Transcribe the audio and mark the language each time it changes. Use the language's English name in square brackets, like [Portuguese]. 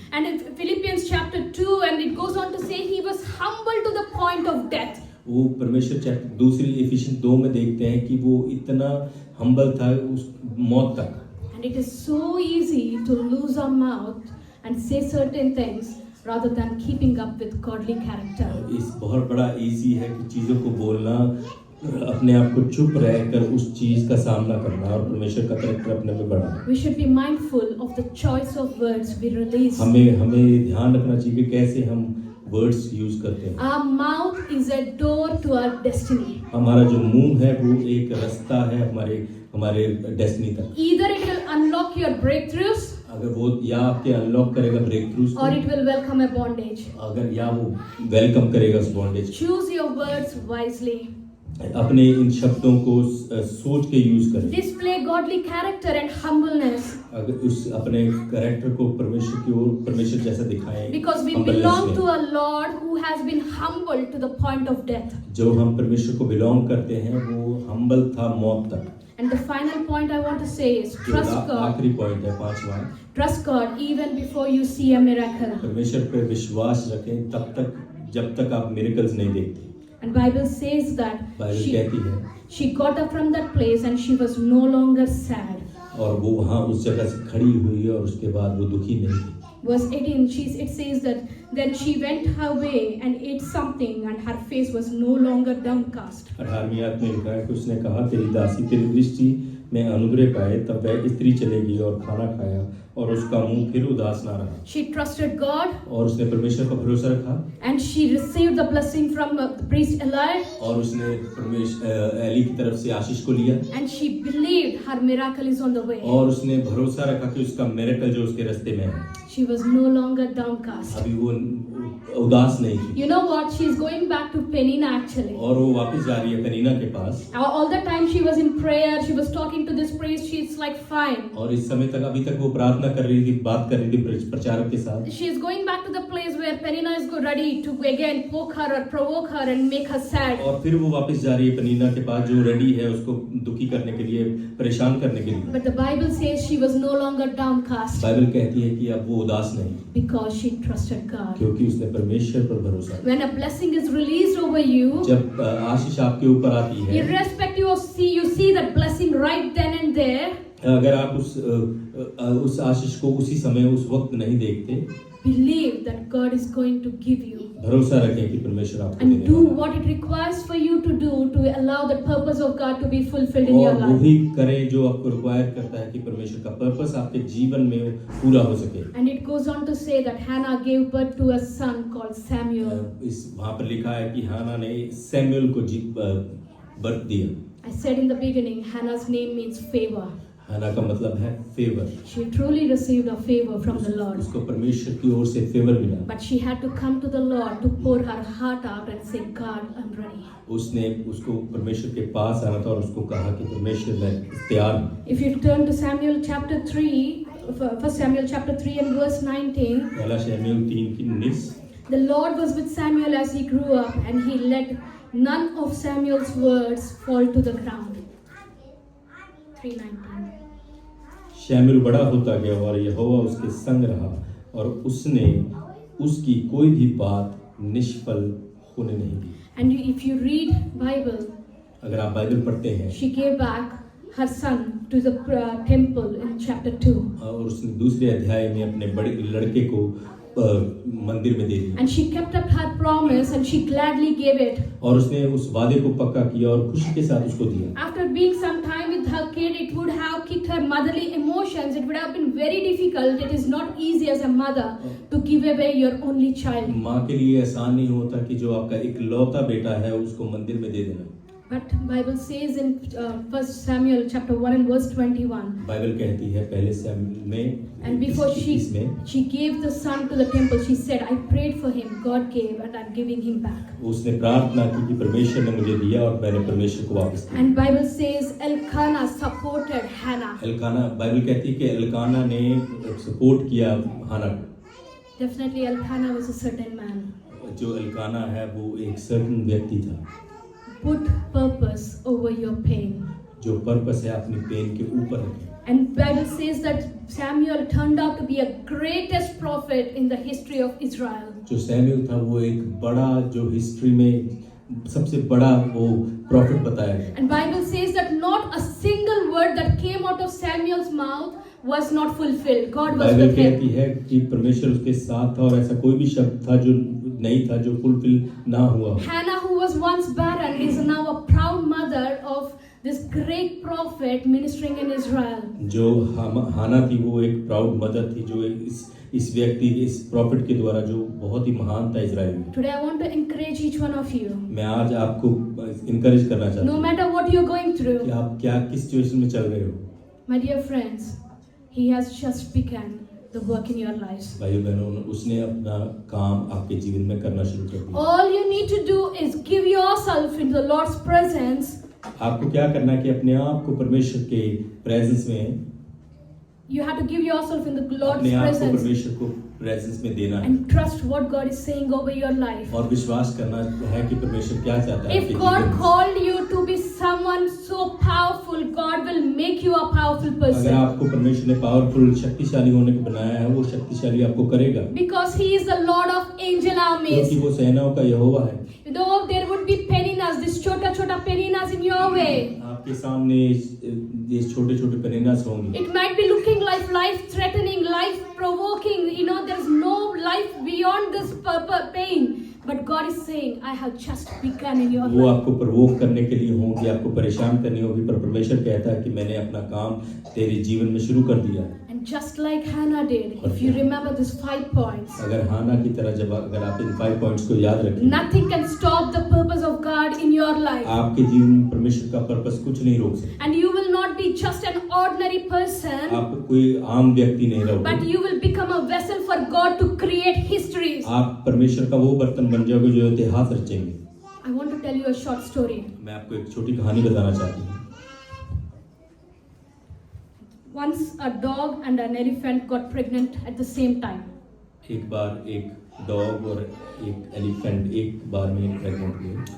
[English] And in Philippians chapter 2, and it goes on to say he was humble to the point of death. [Hindi] वो परमेश्वर chapter दूसरी efficiency 2 में देखते हैं कि वो इतना हम्बल था उस मौत तक। [English] And it is so easy to lose our mouth and say certain things rather than keeping up with godly character. [Hindi] इस बहुत बड़ा इजी है कि चीज़ों को बोलना, अपने आप को चुप रहकर उस चीज़ का सामना करना और परमेश्वर का कैरेक्टर अपने में बढ़ाना। [English] We should be mindful of the choice of words we release. [Hindi] हमें ध्यान रखना चाहिए कि कैसे हम वर्ड्स यूज करते हैं। [English] Our mouth is a door to our destiny. [Hindi] हमारा जो मुंह है वो एक रास्ता है हमारे डेस्टिनी तक। [English] Either it will unlock your breakthroughs, [Hindi] अगर वो या आपके अनलॉक करेगा break throughs [English] or it will welcome a bondage. [Hindi] अगर या वो वेलकम करेगा उस bondage. [English] Choose your words wisely. [Hindi] अपने इन शब्दों को सोच के यूज करें। [English] Display godly character and humbleness. [Hindi] अगर उस अपने कैरेक्टर को परमेश्वर की ओर परमेश्वर जैसा दिखाएं। [English] Because we humbleness belong [Hindi] में। [English] to a Lord who has been humbled to the point of death. [Hindi] जो हम परमेश्वर को बिलोंग करते हैं वो हम्बल था मौत तक। [English] And the final point I want to say is trust God. [Hindi] आखिरी पॉइंट है 5वां। [English] Trust God even before you see a miracle. [Hindi] परमेश्वर पे विश्वास रखें तब तक जब तक आप मिरेकल्स नहीं देखते। [English] And Bible says that [Hindi] Bible कहती है [English] she got up from that place and she was no longer sad. [Hindi] और वो वहाँ उस जगह से खड़ी हुई और उसके बाद वो दुखी नहीं थी। [English] Verse 18, it says that then she went her way and ate something and her face was no longer downcast. [Hindi] 18वीं आयत में लिखा है कि उसने कहा तेरी दासी तेरी दृष्टि में अनुग्रह पाए, तब वह स्त्री चलेगी और खाना खाया और उसका मुंह फिर उदास ना रहा। [English] She trusted God [Hindi] और उसने परमेश्वर पर भरोसा रखा [English] and she received the blessing from the priest Eli [Hindi] और उसने एली की तरफ से आशीष को लिया [English] and she believed her miracle is on the way. [Hindi] और उसने भरोसा रखा कि उसका मिरेकल जो उसके रास्ते में है। [English] She was no longer downcast. [Hindi] अभी वो उदास नहीं थी। [English] You know what? She is going back to Penina actually. [Hindi] और वो वापस जा रही है पेनिना के पास। [English] All the time she was in prayer, she was talking to this priest, she's like fine. [Hindi] और इस समय तक अभी तक वो प्रार्थना कर रही थी, बात कर रही थी प्रचारक के साथ। [English] She is going back to the place where Penina is ready to again poke her or provoke her and make her sad. [Hindi] और फिर वो वापस जा रही है पेनिना के पास जो रेडी है उसको दुखी करने के लिए, परेशान करने के लिए। [English] But the Bible says she was no longer downcast [Hindi] Bible कहती है कि अब वो उदास नहीं, [English] because she trusted God. [Hindi] क्योंकि उसने परमेश्वर पर भरोसा किया। [English] When a blessing is released over you, [Hindi] जब आशीष आपके ऊपर आती है, [English] irrespective of you see that blessing right then and there, [Hindi] अगर आप उस आशीष को उसी समय उस वक्त नहीं देखते, [English] believe that God is going to give you. [Hindi] भरोसा रखें कि परमेश्वर आपको [English] And [Hindi] देने [English] do [Hindi] वाला है। [English] what it requires for you to do to allow the purpose of God to be fulfilled in your [Hindi] और [English] life. [Hindi] वही करें जो आपको रिक्वायर करता है कि परमेश्वर का पर्पस आपके जीवन में पूरा हो सके। [English] And it goes on to say that Hannah gave birth to a son called Samuel. [Hindi] इस वहाँ पर लिखा है कि हाना ने सैमुअल को बर्थ दिया। [English] I said in the beginning, Hannah's name means favor. [Hindi] हाना का मतलब है favour. [English] She truly received a favor from the Lord. [Hindi] उसको परमेश्वर की ओर से फेवर मिला। [English] But she had to come to the Lord to pour her heart out and say, God, I'm ready. [Hindi] उसने उसको परमेश्वर के पास आना था और उसको कहा कि परमेश्वर मैं तैयार हूँ। [English] If you turn to Samuel chapter 3, 1 Samuel chapter 3 and verse 19, [Hindi] पहला शमूएल 3:19, [English] the Lord was with Samuel as he grew up, and he let none of Samuel's words fall to the ground. [Hindi] 3:19. शमूएल बड़ा होता गया और यहोवा उसके संग रहा और उसने उसकी कोई भी बात निष्फल होने नहीं दी। [English] And if you read Bible, [Hindi] अगर आप बाइबल पढ़ते हैं, [English] she gave back her son to the temple in chapter 2. [Hindi] और उसने दूसरे अध्याय में अपने बड़े लड़के को मंदिर में दे दिया। [English] And she kept up her promise and she gladly gave it. [Hindi] और उसने उस वादे को पक्का किया और खुशी के साथ उसको दिया। [English] After being some time with her kid, it would have kicked her motherly emotions. It would have been very difficult. It is not easy as a mother to give away your only child. [Hindi] माँ के लिए आसान नहीं होता कि जो आपका इकलौता बेटा है उसको मंदिर में दे देना। [English] But Bible says in 1 Samuel chapter 1 and verse 21. [Hindi] Bible कहती है पहले शमूएल में, [English] And before [Hindi] इसमें [English] she gave the son to the temple, she said, I prayed for him, God gave, and I'm giving him back. [Hindi] उसने प्रार्थना की कि परमेश्वर ने मुझे दिया और मैंने परमेश्वर को वापस दिया। [English] And Bible says Elkanah supported Hannah. [Hindi] Elkanah, Bible कहती है कि एल्काना ने सपोर्ट किया हाना को। [English] Definitely Elkanah was a certain man. [Hindi] जो एल्काना है वो एक सर्टन व्यक्ति था। [English] Put purpose over your pain. [Hindi] जो पर्पस है अपनी पेन के ऊपर रखे। [English] And Bible says that Samuel turned out to be a greatest prophet in the history of Israel. [Hindi] जो सैमुएल था वो एक बड़ा, जो हिस्ट्री में सबसे बड़ा वो प्रॉफिट बताया गया। [English] And Bible says that not a single word that came out of Samuel's mouth was not fulfilled. God was [Hindi] Bible [English] with him. [Hindi] कहती है कि परमेश्वर उसके साथ था और ऐसा कोई भी शब्द था जो नहीं था जो फुलफिल ना हुआ। [English] Hannah, who was once barren, is now a proud mother of this great prophet ministering in Israel. [Hindi] जो हाना थी वो एक प्राउड मदर थी जो इस व्यक्ति, इस प्रॉफिट के द्वारा जो बहुत ही महान था इजराइल में। [English] Today I want to encourage each one of you. [Hindi] मैं आज आपको इनकरेज करना चाहता [English] No [Hindi] हूँ [English] matter what you're going [Hindi] कि [English] through, [Hindi] आप क्या किस सिचुएशन में चल रहे हो। [English] my dear friends, He has just begun the work in your lives. [Hindi] भाइयों बहनों, उसने अपना काम आपके जीवन में करना शुरू कर दिया। [English] All you need to do is give yourself into the Lord's presence. [Hindi] आपको क्या करना है कि अपने आप को परमेश्वर के प्रेजेंस में, [English] You have to give yourself in the Lord's [Hindi] अपने आप को [English] presence [Hindi] परमेश्वर को प्रेजेंस में देना है [English] and trust what God is saying over your life. [Hindi] और विश्वास करना है कि परमेश्वर क्या चाहता है [English] If [Hindi] आपके [English] God [Hindi] जीवन में। [English] called you to be someone so powerful, God will make you a powerful [Hindi] अगर [English] person. [Hindi] आपको परमेश्वर ने पावरफुल शक्तिशाली होने को बनाया है, वो शक्तिशाली आपको करेगा [English] Because He is the Lord of angel armies. [Hindi] क्योंकि वो सेनाओं का यहोवा है। [English] Though there would be peninas, this chota peninas in your way. [Hindi] आपके सामने ये छोटे छोटे पेनिनास होंगे। [English] It might be looking like life-threatening, life-provoking. You know, there is no life beyond this pain. But God is saying, I have just begun in your [Hindi] वो [English] life. [Hindi] आपको प्रवोक करने के लिए होंगी, आपको परेशान करनी होगी, पर परमेश्वर कहता है कि मैंने अपना काम तेरे जीवन में शुरू कर दिया। [English] And just like Hannah did, if you remember these 5 points, [Hindi] अगर हाना की तरह जब अगर आप इन 5 पॉइंट्स को याद रखें, [English] nothing can stop the purpose of God in your life. [Hindi] आपके जीवन में परमेश्वर का पर्पस कुछ नहीं रोक सकता। [English] And you will not be just an ordinary person, [Hindi] आप कोई आम व्यक्ति नहीं [English] but [Hindi] रहोगे, [English] you will become a vessel for God to create histories. [Hindi] आप परमेश्वर का वो बर्तन बन जाओगे जो इतिहास रचेंगे। [English] I want to tell you a short story. [Hindi] मैं आपको एक छोटी कहानी बताना चाहती हूँ। [English] Once a dog and an elephant got pregnant at the same time. [Hindi] एक बार एक डॉग और एक एलिफेंट एक बार में प्रेग्नेंट हुए।